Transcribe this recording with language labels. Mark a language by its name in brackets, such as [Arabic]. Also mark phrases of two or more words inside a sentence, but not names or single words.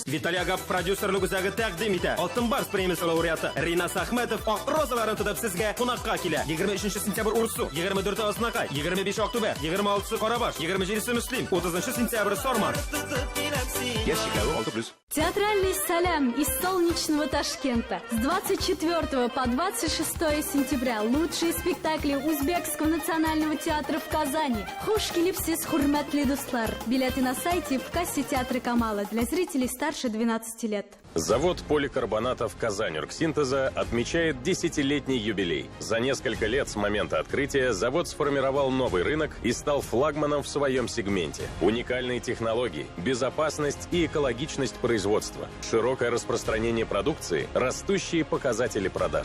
[Tatar] Виталий Агап продюсерлык үзәге тәкъдим итә. Алтын барс премиясе лауреаты Ринас Ахметов розаларын тотып сезгә кунакка килә. 23 сентябрь Урсу, 24 Аснакай, 25 Октябрь, 26 Карабаш, 27 Мөслим, 30 сентябрь Сорман. Яшикләве 6+. [Russian] Театральный салям из солнечного Ташкента. С 24 по 26 сентября лучшие спектакли Узбекского национального театра в Казани. [Uzbek] Хуш келипсиз хурмәтле дуслар. [Russian] Билеты на сайте в кассе театра Камала для зрителей старше 12 лет. Завод поликарбонатов «Казань-Оргсинтеза» отмечает 10-летний юбилей. За несколько лет с момента открытия завод сформировал новый рынок и стал флагманом в своем сегменте. Уникальные технологии, безопасность и экологичность производства, широкое распространение продукции, растущие показатели продаж.